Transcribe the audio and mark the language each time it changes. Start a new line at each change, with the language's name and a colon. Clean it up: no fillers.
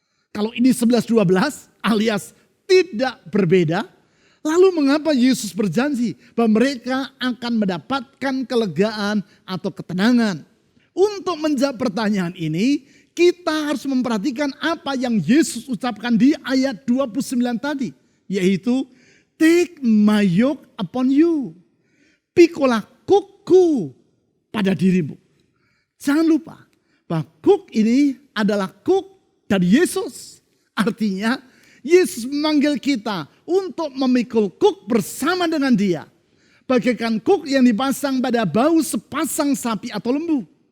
Indonesian: Kalau ini 11-12 alias tidak berbeda, lalu mengapa Yesus berjanji bahwa mereka akan mendapatkan kelegaan atau ketenangan? Untuk menjawab pertanyaan ini, kita harus memperhatikan apa yang Yesus ucapkan di ayat 29 tadi.
English: Yaitu, take my yoke upon you.
Indonesian: Pikulah kukku pada dirimu. Jangan lupa bahwa kuk ini adalah kuk dari Yesus. Artinya Yesus memanggil kita untuk memikul kuk bersama dengan dia. Bagaikan kuk yang dipasang pada bahu sepasang sapi atau lembu.